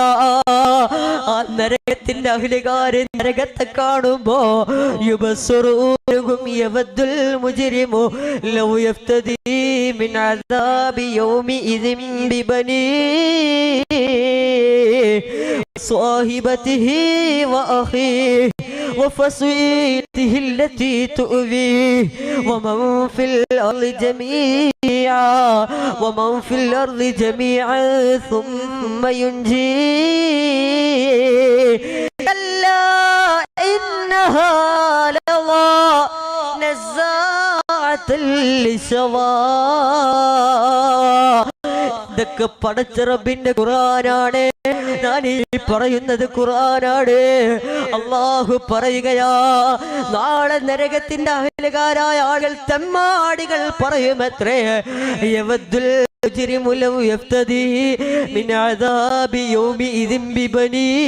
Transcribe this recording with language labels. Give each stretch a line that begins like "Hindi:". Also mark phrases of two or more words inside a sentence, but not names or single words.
Malayalam: ആ നരകത്തിന്റെ അഖിലകാരെ നരകത്തെ കാണുമ്പോ
Arabic: يبصرونهم يود المجرم لو يفتدي من عذاب يومئذ ببنيه സ്വഹിബതിഹി وأخيه وفصيلته التي تؤذيه ومن في الأرض جميعا ثم ينجيه كلا إنها لظى نزاعة للشظى.
Malayalam: ഇതൊക്കെ പടച്ച റബ്ബിന്റെ ഖുർആനാണ്. ഞാൻ ഈ പറയുന്നത് ഖുർആനാണ്. അല്ലാഹു പറയുകയാ, നാളെ നരകത്തിന്റെ അഹ്ലുകാരായ ആളുകൾ, തെമ്മാടികൾ പറയുമത്രേ,
Arabic: يود المجرم لو يفتدي من عذاب يومئذ ببنيه.